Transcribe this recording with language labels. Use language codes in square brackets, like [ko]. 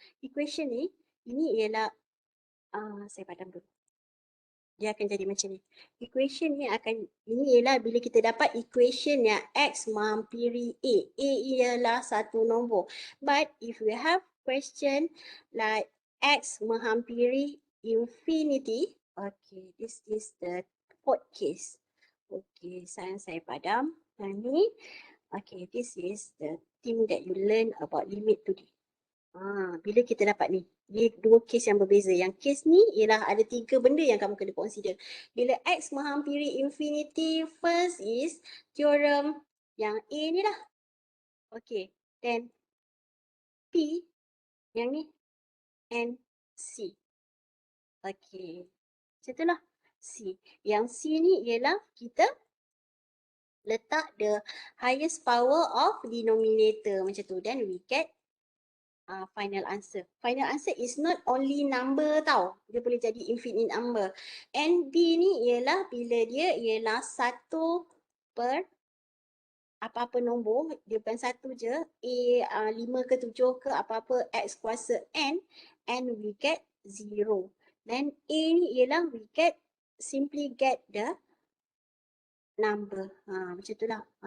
[ms] Equation ni, ini ialah saya padam dulu. Dia akan jadi macam ni. Equation ni ini ialah bila kita dapat equation yang X menghampiri A. A ialah satu nombor. [en] But if we have question like X menghampiri infinity, okay, this is the fourth case. Okay, [ms] saya padam. Dan ni, [en] okay, this is the thing that you learn about limit today. [ms] Bila kita dapat ni, dia dua case yang berbeza. Yang case ni ialah ada 3 benda yang kamu kena consider. Bila X menghampiri infinity, [en] first is theorem [ms] yang A ni lah. [en] Okay, then P [ms] yang ni [en] and C. [ms] Okay, macam tu lah C. Yang C ni ialah kita letak [en] the highest power of denominator [ms] macam tu. [en] Then we get final answer. Final answer is not only number tau. [ms] Dia boleh jadi infinite number. And B ni ialah bila dia ialah 1/n. apa-apa nombor, dia bukan satu je, A 5 ke 7 ke apa-apa X kuasa N, [en] and we get 0. Then A [ms] ni ialah [en] we simply get the number. [ms] Macam itulah.